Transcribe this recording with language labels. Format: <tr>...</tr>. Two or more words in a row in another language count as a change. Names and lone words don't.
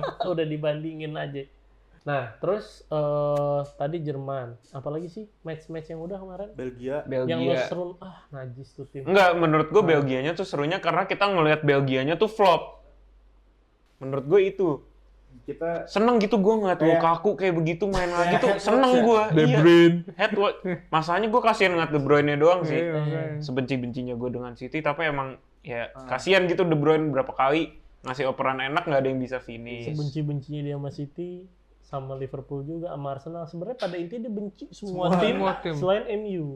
<id>Udah dibandingin aja. Nah, terus tadi Jerman. Apalagi sih match-match yang udah kemarin? Belgia. Yang lo Belgia. seru, najis tuh tim. Enggak, menurut gue Belgianya tuh serunya karena kita ngelihat Belgianya tuh flop. Menurut gue itu Kita seneng gitu gue ngeliat Kayak- Lukaku kayak begitu main lagi tuh head seneng watch ya? gue. De Bruyne. Headwatch. Masalahnya gue kasihan ngeliat De Bruyne doang sih. Iya, makanya. Sebenci-bencinya gue dengan City, tapi emang ya kasihan gitu De Bruyne berapa kali ngasih operan enak nggak ada yang bisa finish. Sebenci-bencinya dia sama City, sama Liverpool juga, sama Arsenal. Sebenarnya pada intinya dia benci semua tim selain MU.</id>